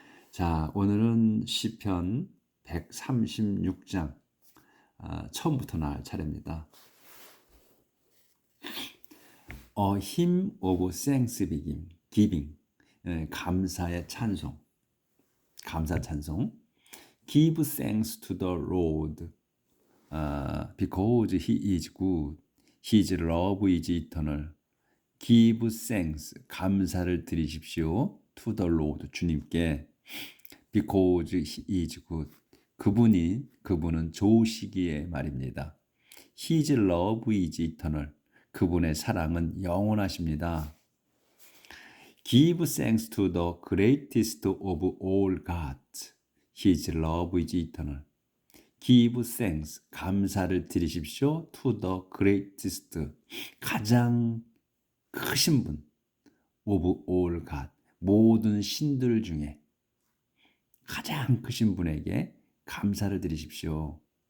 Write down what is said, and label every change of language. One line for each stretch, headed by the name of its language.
Korean: 자, 오늘은 시편 136장 처음부터 나올 차례입니다.
English: A hymn of thanksgiving,
Korean: 감사의 찬송, 감사 찬송.
English: Give thanks to the Lord, because He is good. His love is eternal. Give thanks,
Korean: 감사를 드리십시오.
English: To the Lord,
Korean: 주님께.
English: Because He is good.
Korean: 그분은 좋으시기에 말입니다.
English: His love is eternal.
Korean: 그분의 사랑은 영원하십니다.
English: Give thanks to the greatest of all gods. His love is eternal. Give thanks,
Korean: 감사를 드리십시오.
English: To the greatest,
Korean: 가장 크신 분.
English: Of all God,
Korean: 모든 신들 중에 가장 크신 분에게 감사를 드리십시오.